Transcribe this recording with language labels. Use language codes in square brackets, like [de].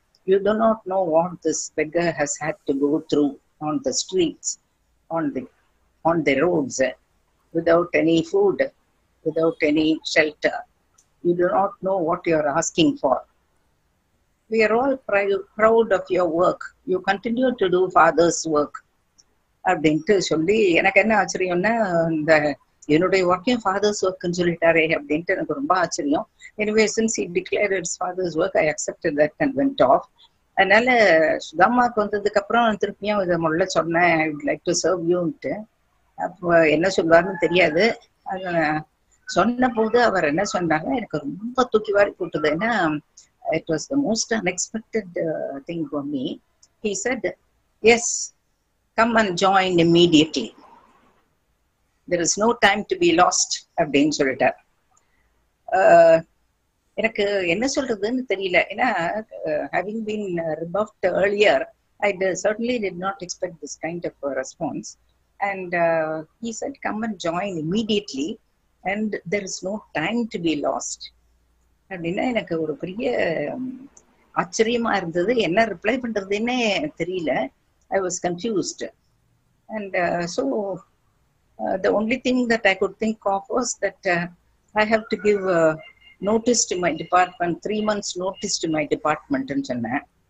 [en] You do not know what this beggar has had to go through on the streets, on the roads, without any food, without any shelter. You do not know what you are asking for. We are all proud of your work. You continue to do Father's work. [ta] அப்படின்ட்டு சொல்லி எனக்கு என்ன ஆச்சரியம்னா, இந்த என்னுடைய ஒர்க்கையும் fathers ஒர்க்னு சொல்லிட்டாரே அப்படின்ட்டு எனக்கு ரொம்ப ஆச்சரியம். [en] Anyway since he declared it's father's work, I accepted that and went off. [ta] அதனால சுதாமாக்கு வந்ததுக்கு அப்புறம் திருப்பியும் இதை முதல்ல சொன்னேன், [en] I would like to serve you [ta] ன்ட்டு. அப்போ என்ன சொல்வாருன்னு தெரியாது. அது சொன்ன போது அவர் என்ன சொன்னாங்க, எனக்கு ரொம்ப தூக்கி வாரி போட்டுது. [en] ஏன்னா it was the most unexpected thing for me. He said, yes, come and join immediately. There is no time to be lost [ta] அப்படின்னு சொல்லிட்டார். எனக்கு என்ன சொல்றதுன்னு தெரியல. ஏன்னா [en] having been rebuffed earlier, I certainly did not expect this kind of response. And he said, come and join immediately and there is no time to be lost. [ta] அப்படின்னா எனக்கு ஒரு பெரிய ஆச்சரியமா இருந்தது. என்ன ரிப்ளை பண்றதுன்னே தெரியல. [en] I was confused. And so the only thing that I could think of was that I have to give notice to my department, 3 months notice to my department and சொன்னேன்.